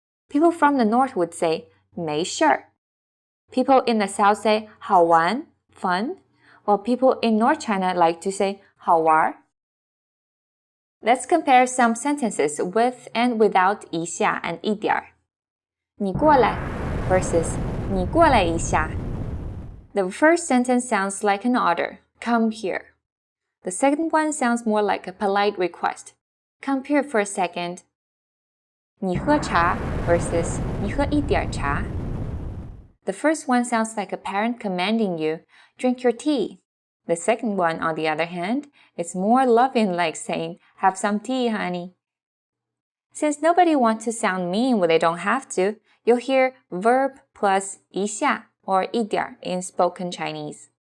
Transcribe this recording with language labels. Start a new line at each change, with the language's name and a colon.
English: People from the North would say 没事儿. People in the South say 好玩, fun, while people in North China like to say 好玩. Let's compare some sentences with and without 一下 and 一点。
Chinese: 你过来 versus 你过来一下。
English: The first sentence sounds like an order, come here. The second one sounds more like a polite request, come here for a second.
Chinese: 你喝茶 versus 你喝一点茶。
English: The first one sounds like a parent commanding you, drink your tea. The second one, on the other hand, is more loving, like saying, have some tea, honey. Since nobody wants to sound mean when they don't have to, you'll hear verb plus 一下 or 一点 in spoken Chinese.